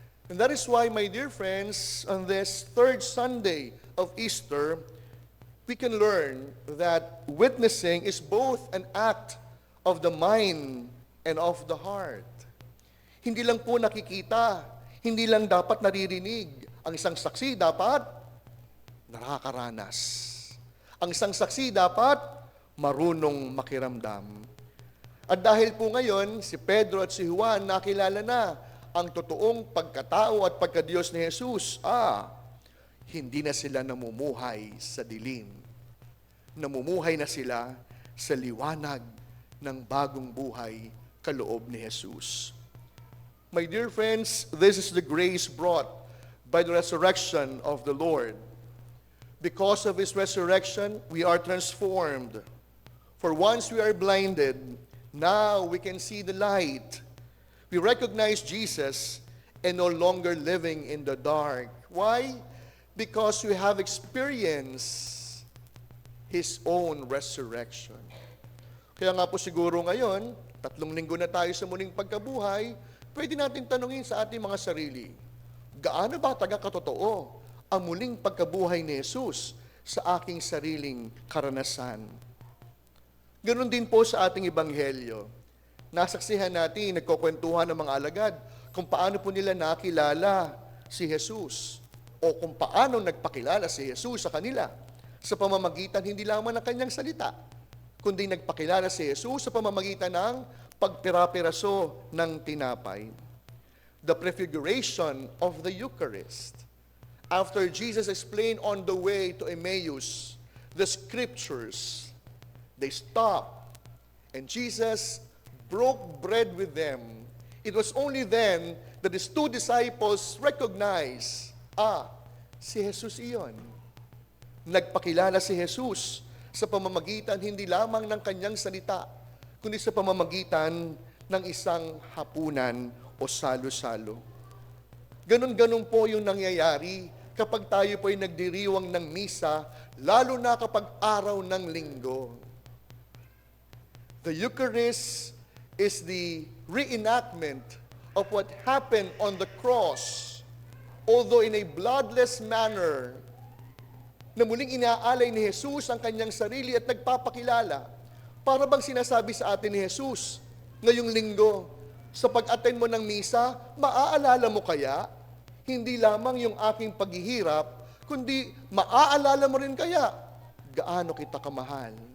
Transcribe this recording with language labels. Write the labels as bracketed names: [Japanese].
[English] And that is why, my dear friends, on this third Sunday of Easter, we can learn that witnessing is both an act of the mind and of the heart. [Filipino] Hindi lang po nakikita, hindi lang dapat naririnig. Ang isang saksi dapat nakakaranas. Ang isang saksi dapat marunong makiramdam. At dahil po ngayon, si Pedro at si Juan nakilala na ang totoong pagkatao at pagkadiyos ni Jesus, hindi na sila namumuhay sa dilim. Namumuhay na sila sa liwanag ng bagong buhay kaloob ni Jesus. [English] My dear friends, this is the grace brought by the resurrection of the Lord. Because of His resurrection, we are transformed. For once we are blinded, now we can see the light. We recognize Jesus and no longer living in the dark. Why? Because we have experienced His own resurrection. [Filipino] Kaya nga po siguro ngayon, 3 linggo na tayo sa muling pagkabuhay, pwede natin tanungin sa ating mga sarili, gaano ba taga-katotoo ang muling pagkabuhay ni Jesus sa aking sariling karanasan? Ganon din po sa ating ebanghelyo. Nasaksihan natin, nagkukwentuhan ng mga alagad kung paano po nila nakilala si Jesus o kung paano nagpakilala si Jesus sa kanila sa pamamagitan hindi lamang ng kanyang salita, kundi nagpakilala si Jesus sa pamamagitan ng pagpira-piraso ng tinapay. [English] The prefiguration of the Eucharist. After Jesus explained on the way to Emmaus the scriptures, they stopped and Jesus broke bread with them. It was only then that his two disciples recognized, [Filipino] si Jesus iyon. Nagpakilala si Jesus sa pamamagitan hindi lamang ng kanyang salita, kundi sa pamamagitan ng isang hapunan o salo-salo. Ganon-ganon po yung nangyayari kapag tayo po ay nagdiriwang ng misa, lalo na kapag araw ng linggo. [English] The Eucharist is the reenactment of what happened on the cross, although in a bloodless manner, [Filipino] na muling inaalay ni Jesus ang kanyang sarili at nagpapakilala. Para bang sinasabi sa atin ni Jesus, ngayong linggo, sa pag-attend mo ng misa, maaalala mo kaya, hindi lamang yung aking paghihirap, kundi maaalala mo rin kaya, gaano kita kamahal.